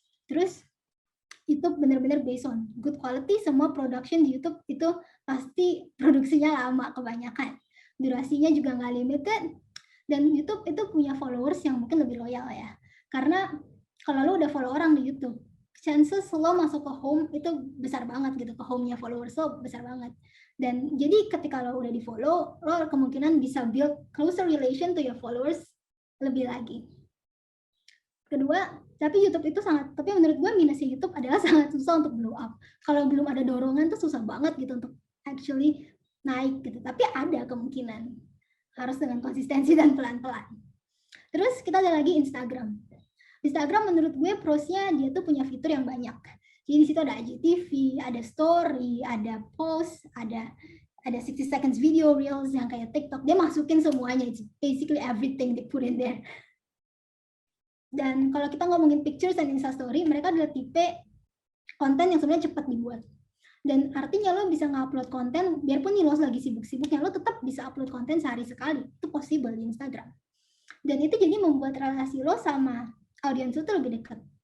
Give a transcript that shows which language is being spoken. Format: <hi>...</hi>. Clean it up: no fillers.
<id>Terus YouTube benar-benar</id> <en>based on good quality.</en> <id>Semua production di YouTube itu pasti produksinya lama kebanyakan. Durasinya juga nggak</id> <en>limited.</en> <id>Dan YouTube itu punya followers yang mungkin lebih loyal ya. Karena kalau lo udah follow orang di YouTube,</id> <en>chances</en> <id>lo masuk ke home itu besar banget gitu, ke home-nya followers lo besar banget. Dan jadi ketika lo udah di follow, lo kemungkinan bisa</id> <en>build closer relation to your followers</en> <id>lebih lagi. Kedua, tapi menurut gue minusnya YouTube adalah sangat susah untuk blow up. Kalau belum ada dorongan tuh susah banget gitu untuk</id> <en>actually</en> <id>naik gitu. Tapi ada kemungkinan, harus dengan konsistensi dan pelan-pelan. Terus kita ada lagi Instagram. Instagram menurut gue prosnya dia tuh punya fitur yang banyak. Jadi di situ ada IGTV, ada story, ada post, ada</id> <en>60 seconds video reels</en> <id>yang kayak TikTok. Dia masukin semuanya,</id> <en>it's basically everything they put in there.</en> <id>Dan kalau kita ngomongin pictures dan Instastory, mereka adalah tipe konten yang sebenarnya cepat dibuat. Dan artinya lo bisa nge-upload konten, biarpun nih lo lagi sibuk-sibuknya, lo tetap bisa upload konten sehari sekali. Itu</id> <en>possible</en> <id>di Instagram. Dan itu jadi membuat relasi lo sama audiens itu lebih dekat.</id>